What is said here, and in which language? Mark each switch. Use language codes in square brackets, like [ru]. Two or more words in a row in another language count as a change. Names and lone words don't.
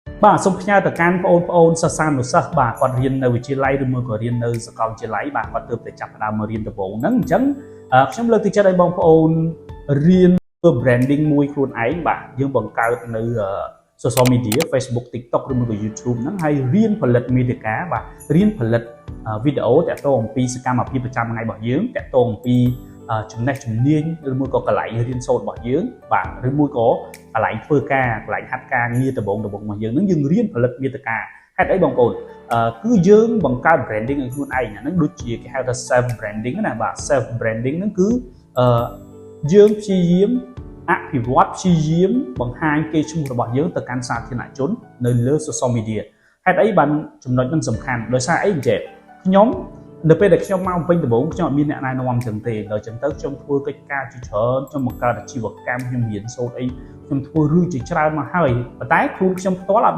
[km] បាទសូមផ្ញើទៅកាន់បងប្អូនសិស្សានុសិស្សបាទគាត់រៀននៅវិទ្យាល័យឬមួយក៏រៀននៅសាកលវិទ្យាល័យបាទគាត់ទើបតែចាប់ផ្ដើមមករៀនដំបូងហ្នឹងអញ្ចឹងខ្ញុំលើកទឹកចិត្តឲ្យបងប្អូនរៀនធ្វើ branding មួយខ្លួនឯងបាទយើងបង្កើតនៅ [en] social media [km] Facebook TikTok ឬមួយក៏ YouTube ហ្នឹងហើយរៀនផលិតមាតិកាបាទរៀនផលិតវីដេអូតាក់ទងអំពីសកម្មភាពប្រចាំ ថ្ងៃរបស់យើងតាក់ទងអំពីចំណេះជំនាញឬមួយក៏កន្លែងរៀនសូត្ររបស់យើងបាទឬមួយក៏កន្លែងធ្វើការកន្លែងហាត់ការងារដំបូងរបស់យើងនឹងយើងរៀនផលិតមាតិកាហេតុអីបងប្អូនគឺយើងបង្កើត branding ឲ្យខ្លួនឯងអាហ្នឹងដូចជាគេហៅថា [en] self branding [km] ណាបាទ self branding ហ្នឹងគឺយើងព្យាយាមអភិវឌ្ឍព្យាយាមបង្ហាញកេរ្តិ៍ឈ្មោះរបស់យើងទៅកាន់សាធារណជននៅលើ [en] social media [km] ហេតុអីបានចំណុចហ្នឹងសំខាន់ដោយសារអីអញ្ចឹងខ្ញុំនៅពេលដែលខ្ញុំមកពេញដំបូងខ្ញុំអត់ មានអ្នកណែនាំអញ្ចឹងទេដល់អញ្ចឹងទៅខ្ញុំធ្វើកិច្ចការជាច្រើនខ្ញុំបង្កើតអាជីវកម្មខ្ញុំរៀនសូត្រអីខ្ញុំធ្វើរឿងជាច្រើនមកហើយប៉ុន្តែខ្លួនខ្ញុំផ្ទាល់អត់